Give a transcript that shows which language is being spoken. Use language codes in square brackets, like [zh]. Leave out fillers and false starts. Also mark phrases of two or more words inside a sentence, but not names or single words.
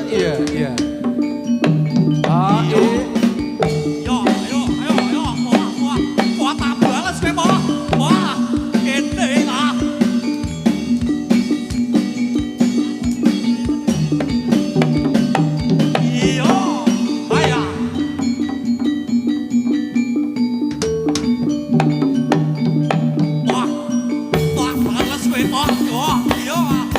[id] iya iya. A E [jv] Yo, ayo, ayo, ayo, poa tabales kowe poa, kene lah. Iyo, ayo. Poa bales kowe poa, yo, iyo.